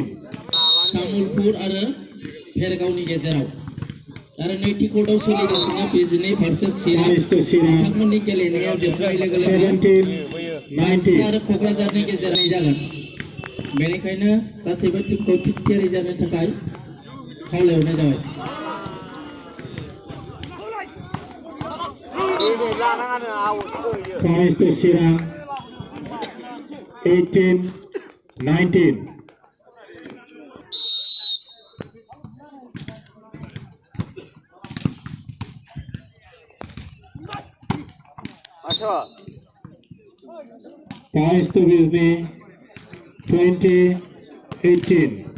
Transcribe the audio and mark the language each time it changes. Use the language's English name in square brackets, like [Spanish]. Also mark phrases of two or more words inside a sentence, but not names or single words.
[Bodo] तामुलपुर आरो भेरगावनि गेजेराव आरो नैथि कर्टआव सोलिगासिनो बिजनि भार्सेस चिरां [English] Points to Shirang, [Bodo] नोंथांमोननि गेलेनायाव जोबनाय लोगो लोगो 17-19. आरो क'क्राझारनि गेजेराव जागोन बेनिखायनो गासैबो टीमखौ थिग थियारि जानो थाखाय खावलायहरनाय जाबाय। [English] Points to Shirang, 18-19. Points to Bizni, 20-18.